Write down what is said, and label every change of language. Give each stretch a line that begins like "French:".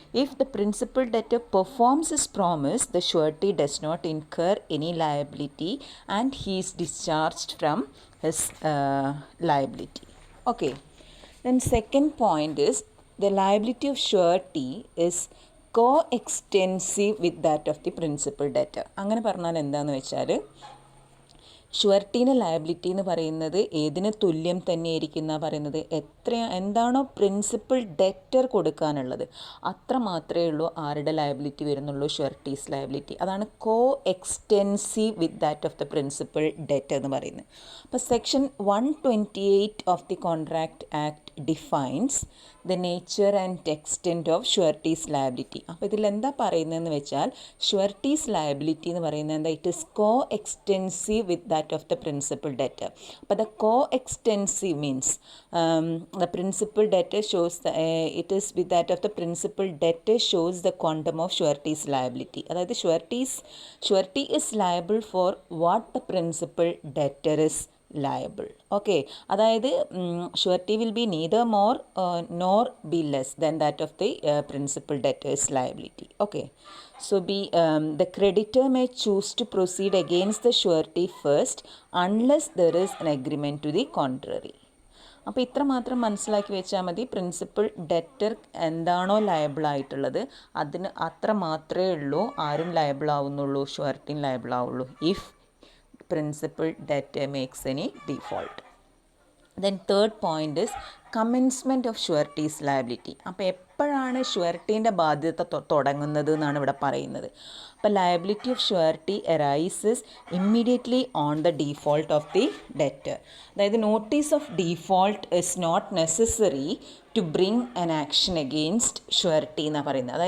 English: If the principal debtor performs his promise, the surety does not incur any liability and he is discharged from his liability. Okay. Then second point is, the liability of surety is co-extensive with that of the principal debtor.
Malayalam: അങ്ങനെ പറഞ്ഞാൽ എന്താണെന്ന് വെച്ചാൽ, ഷുവർട്ടീൻ്റെ liability എന്ന് പറയുന്നത് ഏതിന് തുല്യം തന്നെയായിരിക്കും എന്നാണ് പറയുന്നത്. എന്താണോ പ്രിൻസിപ്പൽ ഡെറ്റർ കൊടുക്കാനുള്ളത് അത്ര മാത്രമേ ഉള്ളൂ ആരുടെ ലയബിലിറ്റി വരുന്നുള്ളൂ, ഷുവർട്ടീസ് ലയബിലിറ്റി.
English: അതാണ് co extensive with that of the principal debtor
Malayalam: എന്ന് പറയുന്നത്.
English: അപ്പോൾ section 128 of the contract act defines the nature and extent of surety's liability.
Malayalam: അപ്പോൾ ഇതിൽ എന്താ പറയുന്നതെന്ന് വെച്ചാൽ, ഷുവർട്ടീസ് ലയബിലിറ്റി എന്ന് പറയുന്നത് എന്താ,
English: It is co extensive with that of the principal debtor. But the co-extensive means the principal debtor shows it is with that of the principal debtor shows the quantum of surety's liability. അതായത് surety is liable for what the principal debtor is liable. Okay, അതായത് surety will be neither more nor be less than that of the principal debtor's liability. Okay, so the creditor may choose to proceed against the surety first unless there is an agreement to the contrary.
Malayalam: അപ്പോൾ ഇത്ര മാത്രം മനസ്സിലാക്കി വെച്ചാൽ മതി. Principal debtor എന്താണോ liable ആയിട്ടുള്ളത് അതിന് അത്ര മാത്രമേ ഉള്ളൂ ആരും ലയബിൾ ആവുന്നുള്ളൂ, ഷുവർട്ടിൻ ലയബിൾ ആവുള്ളൂ,
English: If principal debtor makes any default. Then third point is commencement of surety's liability.
Malayalam: അപ്പോൾ എപ്പോഴാണ് ഷുവർട്ടീൻ്റെ ബാധ്യത തുടങ്ങുന്നത് എന്നാണ് ഇവിടെ പറയുന്നത്.
English: അപ്പോൾ liability of surety arises immediately on the default of the debtor. അതായത് notice of default is not necessary to bring an action against surety
Malayalam: എന്നാണ് പറയുന്നത്.